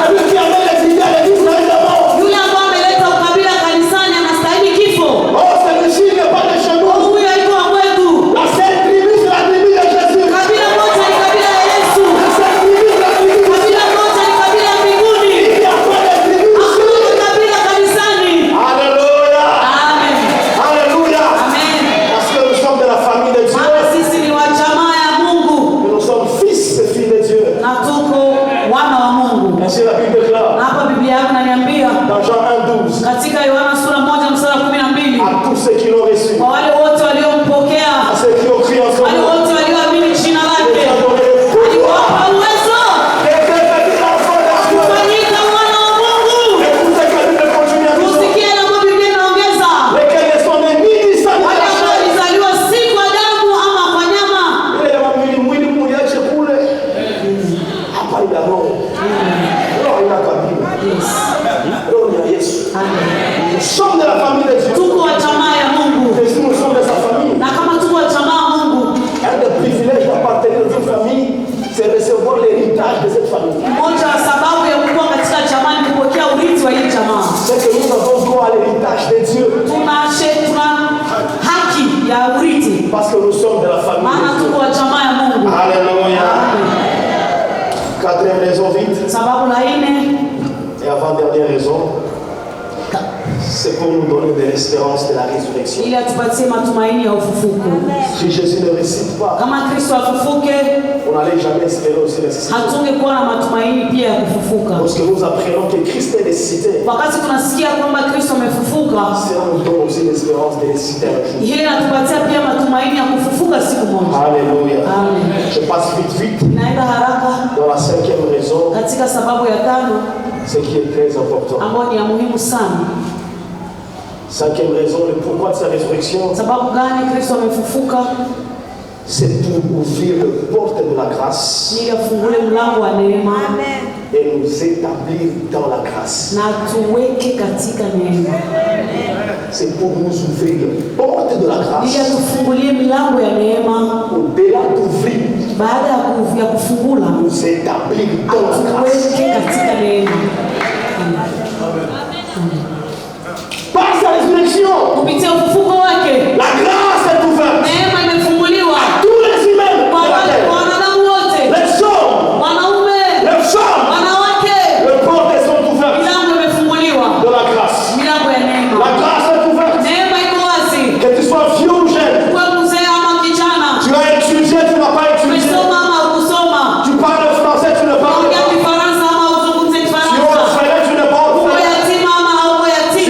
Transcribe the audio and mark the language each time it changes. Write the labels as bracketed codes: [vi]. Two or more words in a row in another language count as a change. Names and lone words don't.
[sw] Yule ambaye ameleta ukabila kanisani anastahili kifo. Huyu alikuwa kwetu. Kabila moja ni kabila ya Yesu. Kabila moja ni kabila ya mbinguni. Hakuna kabila kanisani. [fr] Alléluia. Amen. Alléluia. Amen. Parce que nous sommes de la famille de Dieu. [sw] Maana sisi ni wa jamaa ya Mungu [fr] Nous sommes fils et filles de Dieu. [sw] na tuko wana wa Mungu. [fr] Ainsi la Bible déclare [sw] Na hapa Biblia yangu inaniambia [fr] dans Jean 1:12 [sw] katika Yohana sura 1 mstari wa 12, [fr] à tous ceux qui l'ont reçu, [sw] kwa wale wote waliompokea, [fr] à ceux qui ont crié en son [sw] wale [fr] nom, [sw] wote walioamini jina [fr] il [sw] lake, [fr] a donné le pouvoir [sw] aliwapa uwezo [fr] de devenir enfants de Dieu. [sw] kufanyika wana wa Mungu. [fr] Écoutez que la Bible continue à dire, [sw] Tusikie na Biblia inaongeza [fr] lesquels ne sont nés ni du sang ni de [sw] wale [fr] la [sw] ambao [fr] chair. [sw] walizaliwa si kwa damu ama kwa nyama. Ile ya mwili mliache kule. Hapa ina roho. Roho ina kabila. Roho ni ya Yesu. [fr] Nous sommes de la famille de Dieu. [sw] Tuko wa jamaa ya Mungu, [fr] Et si nous sommes de sa famille, [sw] na kama tuko wa jamaa ya Mungu, [fr] un des privilèges d'appartenir à une famille, c'est recevoir l'héritage de cette famille. [sw] moja wa sababu ya kuwa katika jamaa ni kupokea urithi wa hii jamaa. [fr] C'est que nous avons droit à l'héritage de Dieu. [sw] Tuna haki ya urithi [fr] Parce que nous sommes de la famille [sw] maana [fr] de Dieu. [sw] tuko wa jamaa ya Mungu. [fr] Alléluia. Quatrième raison vite. [sw] Sababu la nne, [fr] Et avant-dernière raison, c'est pour nous donner de l'espérance de la résurrection. [sw] ili atupatie matumaini ya ufufuko. [fr] Si Jésus ne ressuscite pas, [sw] Kama Kristo afufuke, [fr] on n'allait jamais espérer aussi ressusciter. [sw] hatungekuwa na matumaini pia ya kufufuka. [fr] Lorsque nous apprenons que Christ est ressuscité, [sw] Wakati tunasikia kwamba Kristo amefufuka, [fr] cela nous donne aussi l'espérance de ressusciter un jour. [sw] hii inatupatia pia matumaini ya kufufuka siku moja. [fr] Alléluia. Amen. Je passe vite. [sw] Naenda haraka [fr] Dans la cinquième raison, [sw] katika sababu ya tano [fr] ce qui est très important. [sw] ambayo ni ya muhimu sana. [fr] Cinquième raison, le pourquoi de sa résurrection, [sw] Sababu gani Kristo amefufuka? [fr] c'est pour ouvrir le porte de la grâce [sw] Ili afungule mlango wa neema [fr] et nous établir dans la grâce. [sw] na tuweke katika neema. [fr] C'est pour nous ouvrir le porte de la [sw] Ili [fr] grâce. [sw] atufungulie milango ya neema, [fr] Au-delà d'ouvrir, [sw] baada ya kufungula [fr] nous établir dans la grâce. [sw] atuweke katika neema. [fr] Par sa résurrection, [sw] Kupitia ufufuko wake, [fr] la grâce est ouverte. [sw] neema imefunguliwa [fr] Tous les humains de [sw] kwa [fr] la terre, [sw] wanadamu wote, [fr] les hommes, [sw] wanaume, [fr] les femmes, [sw] wanawake. [fr] les portes sont ouvertes [sw] Milango imefunguliwa, [fr] de la grâce. [sw] milango ya [fr] La [sw] neema. [fr] grâce est ouverte. [sw] Neema iko wazi. [fr] Que tu sois vieux ou jeune, [sw] Kwa mzee ama kijana, [fr] tu as étudié, tu n'as pas étudié, [sw] umesoma ama hukusoma, [fr] tu parles français, tu ne parles [sw] ongea [fr] pas, [sw] Kifaransa ama uzungumze [fr] tu es [sw] Kifaransa, [fr] orphelin, tu ne parles [sw] uko [fr] pas, [sw] yatima ama hauko [fr] tu